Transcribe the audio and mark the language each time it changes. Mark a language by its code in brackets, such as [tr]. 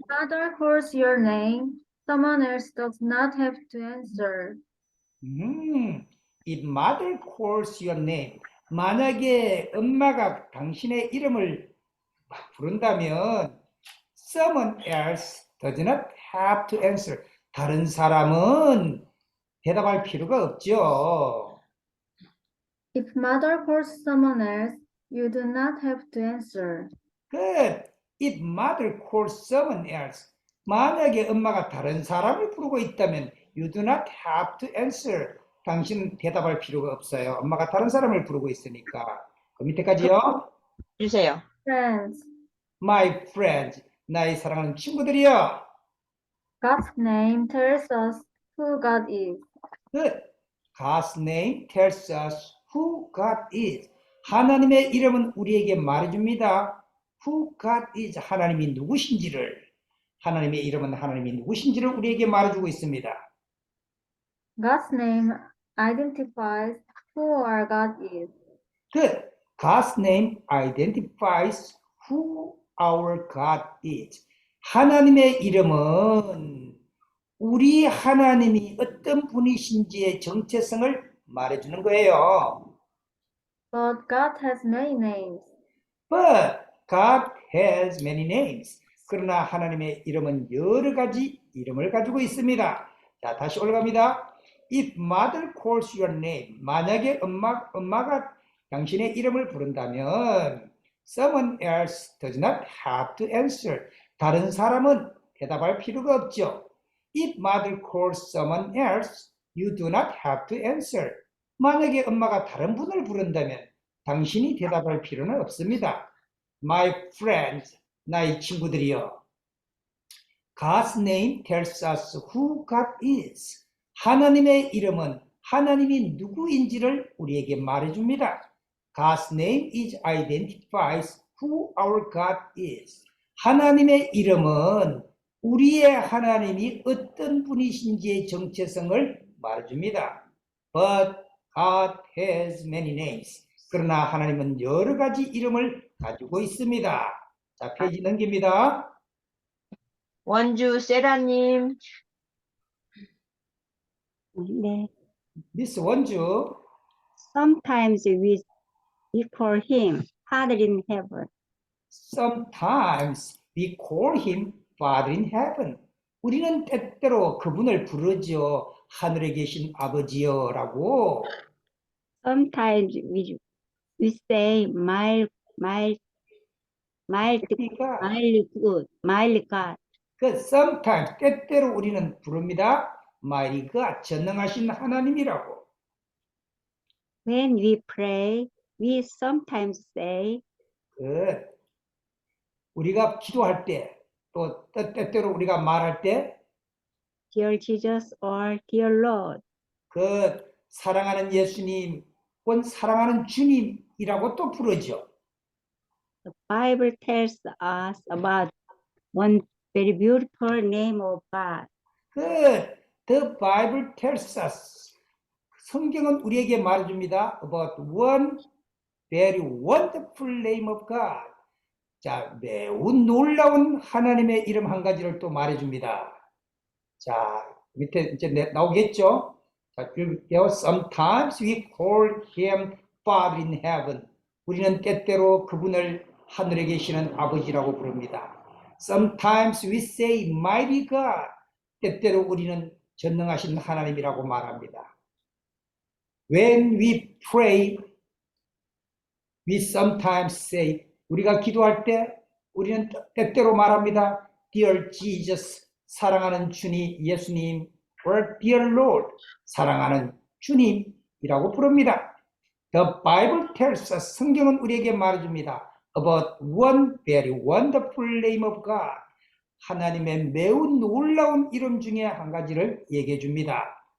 [en] Father calls your name, someone else does not have to answer. If mother calls your name, [ko] 만약에 엄마가 당신의 이름을 부른다면 [en] someone else does not have to answer. [ko] 다른 사람은 대답할 필요가 없죠. [en] If mother calls someone else, you do not have to answer. Good. If mother calls someone else, [ko] 만약에 엄마가 다른 사람을 부르고 있다면 [en] you do not have to answer. [ko] 당신은 대답할 필요가 없어요. 엄마가 다른 사람을 부르고 있으니까. 그 밑에까지요. 주세요. [en] Friends. My friends, [ko] 나의 사랑하는 친구들이요. [en] God's name tells us who God is. Good. God's name tells us who God is. [ko] 하나님의 이름은 우리에게 말해줍니다. [en] Who God is. [ko] 하나님이 누구신지를. 하나님의 이름은 하나님이 누구신지를 우리에게 말해주고 있습니다. [en] God's name identifies who our God is. Good. God's name identifies who our God is. [ko] 하나님의 이름은 우리 하나님이 어떤 분이신지의 정체성을 말해주는 거예요. [en] But God has many names. But God has many names. [ko] 그러나 하나님의 이름은 여러 가지 이름을 가지고 있습니다. 자, 다시 올라갑니다. [en] If mother calls your name, [ko] 만약에 엄마가 당신의 이름을 부른다면 [en] someone else does not have to answer. [ko] 다른 사람은 대답할 필요가 없죠. [en] If mother calls someone else, you do not have to answer. [ko] 만약에 엄마가 다른 분을 부른다면 당신이 대답할 필요는 없습니다. [en] My friends, [ko] 나의 친구들이여. [en] God's name tells us who God is. [ko] 하나님의 이름은 하나님이 누구인지를 우리에게 말해줍니다. [en] God's name is identifies who our God is. [ko] 하나님의 이름은 우리의 하나님이 어떤 분이신지의 정체성을 말해줍니다. [en] But God has many names. [ko] 그러나 하나님은 여러 가지 이름을 가지고 있습니다. 자, 페이지 넘깁니다. 원주 세라님. 네. 미스 원주. [en] Sometimes we call him Father in heaven. Sometimes we call him Father in heaven. [ko] 우리는 때때로 그분을 부르죠. 하늘에 계신 아버지여라고. [en] Sometimes we say my [ko] 그러니까 [en] good, my God. [ko] 그 sometimes 때때로 우리는 부릅니다. [en] Mighty God, [ko] 전능하신 하나님이라고. [en] When we pray, we sometimes say [ko] 그 우리가 기도할 때, 또 때때로 우리가 말할 때, [en] Dear Jesus or Dear Lord. [ko] 그 사랑하는 예수님, 혹은 사랑하는 주님이라고 또 부르죠. [en] The Bible tells us about one very beautiful name of God. The Bible tells us. [ko] 성경은 우리에게 말해줍니다. [en] About one very wonderful name of God. [ko] 자, 매우 놀라운 하나님의 이름 한 가지를 또 말해줍니다. 자, 밑에 이제 나오겠죠? 자, 읽을게요. [en] Sometimes we call him Father in heaven. [ko] 우리는 때때로 그분을 하늘에 계시는 아버지라고 부릅니다. [en] Sometimes we say mighty God. [ko] 때때로 우리는 전능하신 하나님이라고 말합니다. [en] When we pray, we sometimes say, [ko] 우리가 기도할 때 우리는 때때로 말합니다. [en] Dear Jesus, [ko] 사랑하는 주님, 예수님, [en] or Dear Lord, [ko] 사랑하는 주님이라고 부릅니다. [en] The Bible tells us, [ko] 성경은 우리에게 말해줍니다. [en] About one very wonderful name of God. [ko] 하나님의 매우 놀라운 이름 중에 한 가지를 얘기해 줍니다.